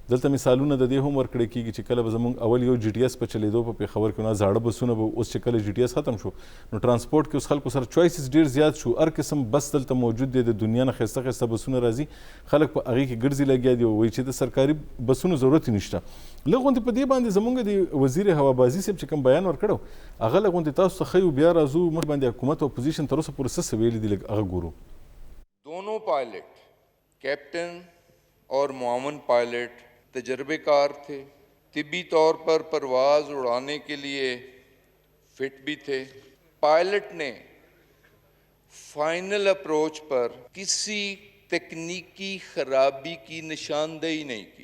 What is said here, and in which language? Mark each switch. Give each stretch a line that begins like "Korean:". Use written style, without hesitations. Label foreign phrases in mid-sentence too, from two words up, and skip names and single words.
Pashto: دلته مثالونه د دې هم ورکړی کېږي چې کله به زموږ اول یو جي ټي ایس په چلېدو په پېښور کې نه زاړه بسونه به, اوس چې کله جي ټي ایس ختم شو نو ټرانسپورټ کې اوس خلکو سره چوایسز ډېر زیات شو, هر قسم بس دلته موجود دی, د دنیا نه ښایسته ښایسته بسونه راځي, خلک په هغې کې ګرځي لګیا دي, وایي چې د سرکاري بسونو ضرورت یې نشته. لږ غوندې په دې باندې زموږ د وزیر هوابازي صاحب چې کوم بیان ورکړی, هغه لږ غوندې تاسو ته ښیو, بیا راځو مخ باندې حکومت او اپوزیشن تر اوسه پورې څه څه ویلي دي, لږ هغه ګورو.
Urdu: دونوں پائلٹ, کیپٹن اور معاون پائلٹ تجربے کار تھے, طبی طور پر پرواز اڑانے کے لیے فٹ بھی تھے. پائلٹ نے فائنل اپروچ پر کسی تکنیکی خرابی کی نشاندہی نہیں کی.